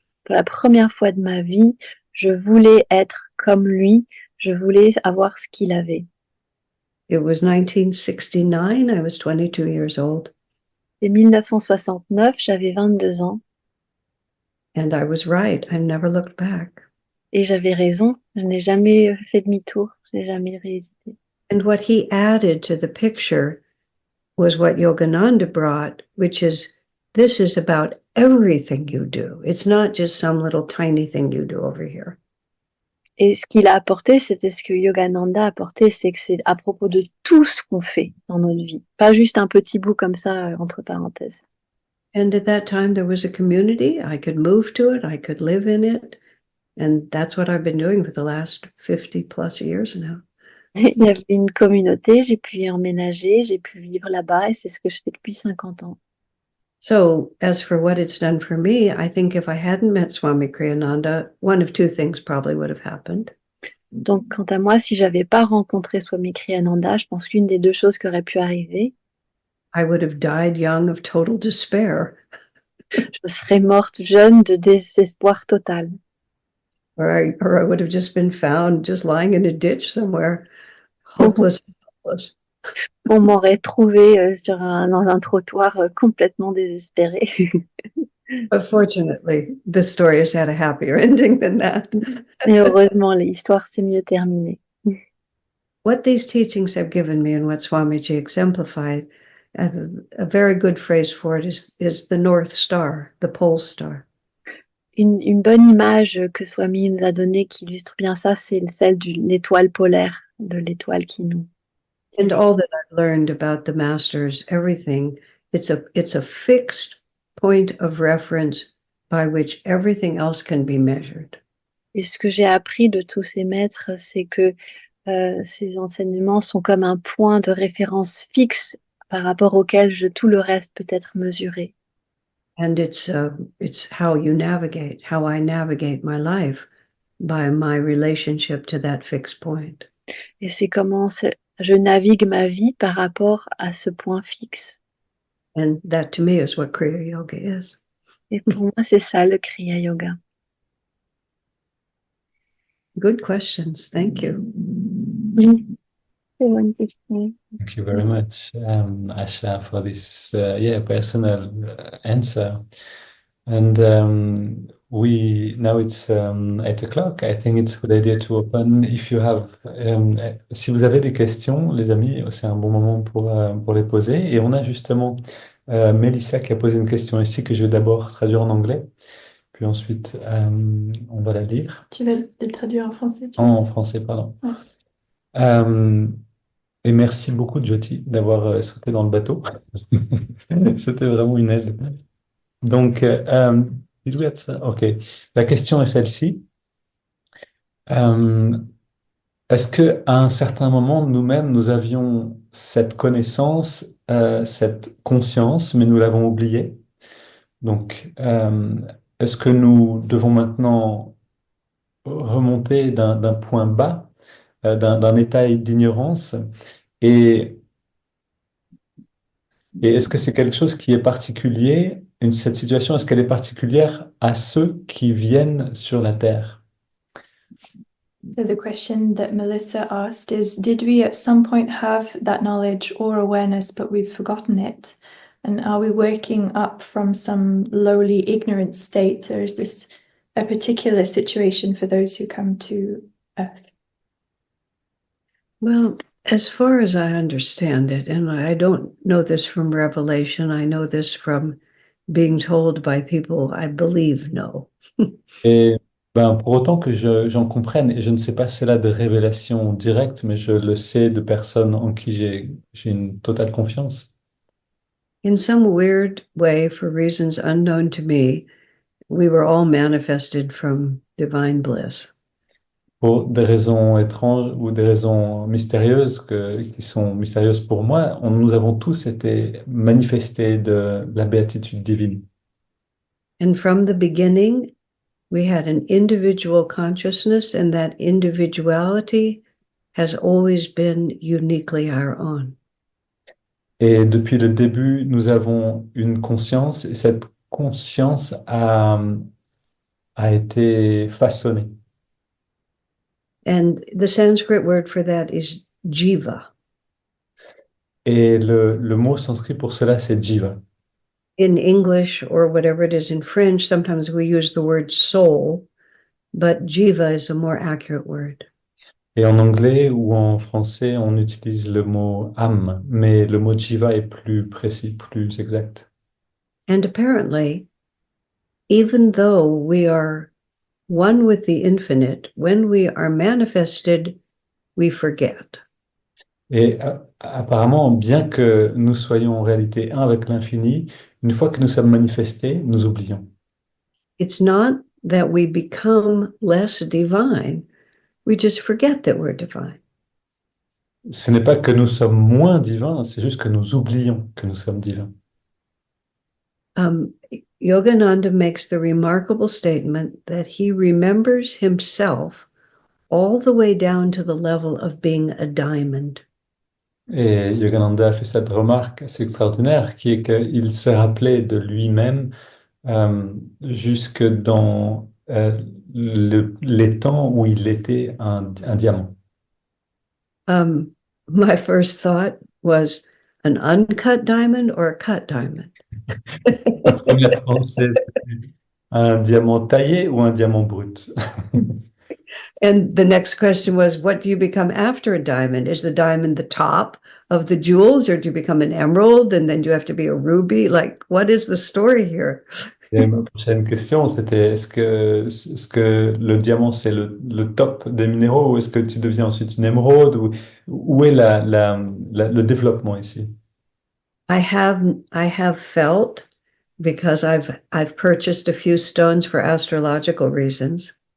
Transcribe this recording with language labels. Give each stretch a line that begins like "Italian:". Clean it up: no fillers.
French: pour la première fois de ma vie, je voulais être comme lui, je voulais avoir ce qu'il avait.
English: It was 1969. I was 22 years old.
French: C'est 1969, j'avais 22 ans,
English: And I was right. I never looked back.
French: et j'avais raison, je n'ai jamais fait demi-tour, je n'ai jamais réhésité.
English: And what he added to the picture was what Yogananda brought, which is this is about everything you do. It's not just some little tiny thing you do over here.
French: Et ce qu'il a apporté, c'était ce que Yogananda a apporté, c'est que c'est à propos de tout ce qu'on fait dans notre vie, pas juste un petit bout comme ça, entre parenthèses.
English: And at that time, there was a community. I could move to it. I could live in it. And that's what I've been doing for the last 50 plus years now.
French: Il y avait une communauté, j'ai pu y emménager, j'ai pu vivre là-bas, et c'est ce que je fais depuis 50 ans.
English: So as for what it's done for me, I think if I hadn't met Swami Kriyananda, one of two things probably would have happened.
French: Donc, quant à moi, si j'avais pas rencontré Swami Kriyananda, je pense qu'une des deux choses qui aurait pu arriver,
English: I would have died young of total despair,
French: je serais morte jeune de désespoir total.
English: or I would have just been found just lying in a ditch somewhere, hopeless and helpless.
French: On m'aurait trouvé dans un trottoir complètement désespéré.
English: But fortunately, the story has had a happier ending than that.
French: Mais heureusement, l'histoire s'est mieux terminée.
English: What these teachings have given me and what Swamiji exemplified, a very good phrase for it is the North Star, the pole star.
French: Une bonne image que Swami nous a donnée qui illustre bien ça, c'est celle de l'étoile polaire, de l'étoile qui nous...
English: And all that I've learned about the masters, everything, it's a fixed point of reference by which everything else can be measured.
French: Et ce que j'ai appris de tous ces maîtres, c'est que ces enseignements sont comme un point de référence fixe par rapport auquel tout le reste peut être mesuré.
English: And it's how you navigate, how I navigate my life by my relationship to that fixed point.
French: Et c'est comment je navigue ma vie par rapport à ce point fixe.
English: And that to me is what Kriya Yoga is.
French: Et pour moi, c'est ça le Kriya Yoga.
English: Good questions. Thank you.
French: Oui, c'est bonne question.
English: Thank you very much, Asha, for this personal answer. And we now it's 8 o'clock. I think it's a good idea to open. If you have,
French: si vous avez des questions, les amis, c'est un bon moment pour les poser. Et on a justement Mélissa qui a posé une question ici que je vais d'abord traduire en anglais, puis ensuite on va la lire. Tu vas le traduire en français? En français, pardon. Ouais. Et merci beaucoup, Jyoti, d'avoir sauté dans le bateau. C'était vraiment une aide. Donc,
English: did we have
French: ça? OK. La question est celle-ci. Est-ce qu'à un certain moment, nous-mêmes, nous avions cette connaissance, cette conscience, mais nous l'avons oubliée? Donc, est-ce que nous devons maintenant remonter d'un point bas, d'un état d'ignorance? Et est-ce que c'est quelque chose qui est particulier, cette situation, est-ce qu'elle est particulière à ceux qui viennent sur la Terre?
English: So the question that Melissa asked is, did we at some point have that knowledge or awareness, but we've forgotten it? And are we working up from some lowly ignorant state, or is this a particular situation for those who come to Earth? Well, as far as I understand it, and I don't know this from revelation, I know this from being told by people I believe know.
French: Et pour autant que j'en comprenne, et je ne sais pas cela de révélation directe, mais je le sais de personnes en qui j'ai une totale confiance.
English: In some weird way, for reasons unknown to me, we were all manifested from divine bliss.
French: Pour des raisons étranges ou des raisons mystérieuses qui sont mystérieuses pour moi, nous avons tous été manifestés de la béatitude divine.
English: And from the beginning, we had an individual consciousness, and that individuality has always been uniquely our own.
French: Et depuis le début, nous avons une conscience et cette conscience a été façonnée.
English: And the Sanskrit word for that is jiva.
French: Et le mot sanskrit pour cela, c'est jiva.
English: In English or whatever it is in French, sometimes we use the word soul, but jiva is a more accurate word.
French: Et en anglais ou en français, on utilise le mot âme, mais le mot jiva est plus précis, plus exact.
English: And apparently, even though we are one with the infinite, when we are manifested, we forget.
French: Et apparemment, bien que nous soyons en réalité un avec l'infini, une fois que nous sommes manifestés, nous oublions.
English: It's not that we become less divine, we just forget that we're divine.
French: Ce n'est pas que nous sommes moins divins, c'est juste que nous oublions que nous sommes divins.
English: Yogananda makes the remarkable statement that he remembers himself all the way down to the level of being a diamond.
French: Et Yogananda a fait cette remarque assez extraordinaire, qui est qu'il s'est rappelé de lui-même jusque dans les temps où il était un diamant.
English: My first thought was an uncut diamond or a cut diamond.
French: Ma première pensée, c'était un diamant taillé ou un diamant brut.
English: And the next question was, what do you become after a diamond? Is the diamond the top of the jewels, or do you become an emerald and then you have to be a ruby? Like, what is the story here?
French: Et ma prochaine question, c'était est-ce que le diamant, c'est le top des minéraux, ou est-ce que tu deviens ensuite une émeraude, ou où est le développement ici?
English: I have felt, because I've purchased a few stones for astrological reasons,